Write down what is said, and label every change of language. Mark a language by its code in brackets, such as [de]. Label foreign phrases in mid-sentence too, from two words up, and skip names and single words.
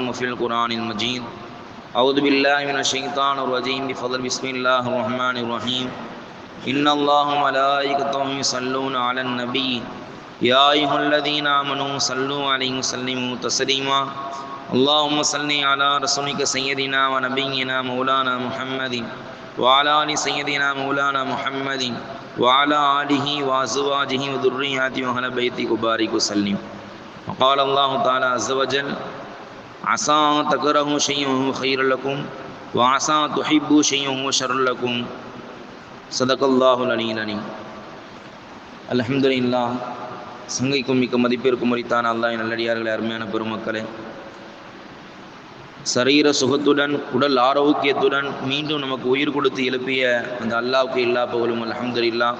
[ar] وفي القرآن المجيد أعوذ بالله من الشيطان الرجيم بفضل بسم الله الرحمن الرحيم إن الله وملائكته يصلون على النبي يا أيها الذين آمنوا صلوا عليه وسلموا تسليما اللهم صل على رسولك سيدنا ونبينا مولانا محمد وعلى آل سيدنا مولانا محمد وعلى آله وأزواجه وذرياته وأهل بيته وبارك وسلم. وقال الله تعالى عز وجل عسى تكرهوا شيئا وهو خير لكم وعسى تحبوا شيئا وهو شر لكم صدق الله العلي العليم. [ta] அல்ஹம்துலில்லாஹ். சங்கைக்கும் மிக்க மதிப்பிற்கும் உரித்தான அல்லாஹ் நல்லடியார்களே, அருமையான பெருமக்களே, சரீர சுகத்துடன் உடல் ஆரோக்கியத்துடன் மீண்டும் நமக்கு உயிர் கொடுத்து எழுப்பிய அந்த அல்லாஹ்வுக்கு எல்லா புகழும் அல்ஹம்துலில்லாஹ்.